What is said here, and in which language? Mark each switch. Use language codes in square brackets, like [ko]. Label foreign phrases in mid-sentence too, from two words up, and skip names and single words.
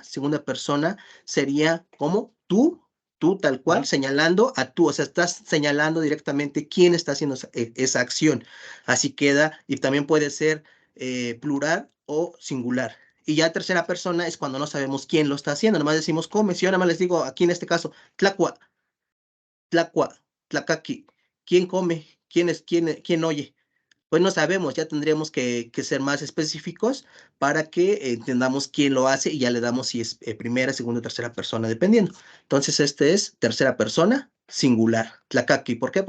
[es] Segunda persona sería como tú tal cual, señalando a tú, o sea, estás señalando directamente quién está haciendo esa acción. Así queda, y también puede ser plural o singular. Y ya tercera persona es cuando no sabemos quién lo está haciendo, nomás decimos come, si yo nada más les digo aquí en este caso, [nah] tlacua, tlacua, tlacaqui, [es] ¿quién come? ¿Quién oye? Pues no sabemos, ya tendríamos que ser más específicos para que entendamos quién lo hace y ya le damos si es primera, segunda o tercera persona, dependiendo. Entonces, este es tercera persona singular, Tlacaqui. ¿Por qué?